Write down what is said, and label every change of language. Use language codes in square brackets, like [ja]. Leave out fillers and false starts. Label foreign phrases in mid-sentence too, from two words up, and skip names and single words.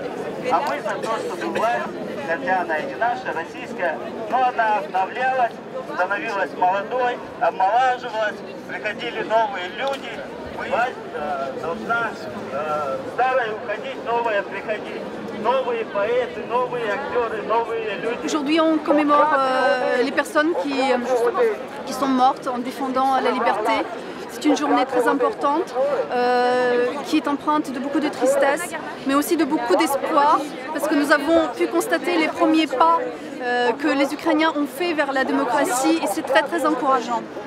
[ru] А мы за то, чтобы власть, хотя она и не наша, российская, но она обновлялась, становилась молодой, омолаживалась, приходили новые люди. Власть должна старая уходить, новая приходить. Новые поэты, новые актеры, новые люди. [fr] Aujourd'hui, on commémore les personnes qui sont mortes en défendant la liberté. C'est une journée très importante qui est empreinte de beaucoup de tristesse, mais aussi de beaucoup d'espoir, parce que nous avons pu constater les premiers pas que les Ukrainiens ont fait vers la démocratie, et c'est très très encourageant.